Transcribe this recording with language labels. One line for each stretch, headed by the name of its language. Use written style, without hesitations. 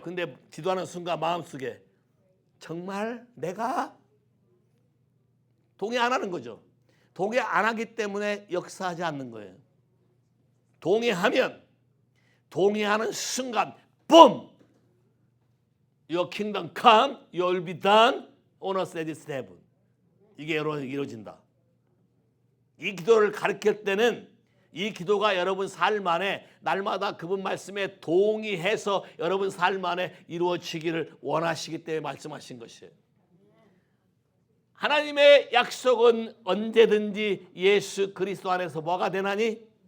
Korean: 근데 기도하는 순간 마음속에 정말 내가 동의 안 하는 거죠. 동의 안 하기 때문에 역사하지 않는 거예요. 동의하면 동의하는 순간 뿜!
English: Your kingdom come, your will be done on earth as it is in heaven.
Korean: 이게 이루어진다. 이 기도를 가르칠 때는 이 기도가 여러분 삶 안에 날마다 그분 말씀에 동의해서 여러분 삶 안에 이루어지기를 원하시기 때문에 말씀하신 것이에요. 하나님의 약속은 언제든지 예수 그리스도 안에서 뭐가 되나니?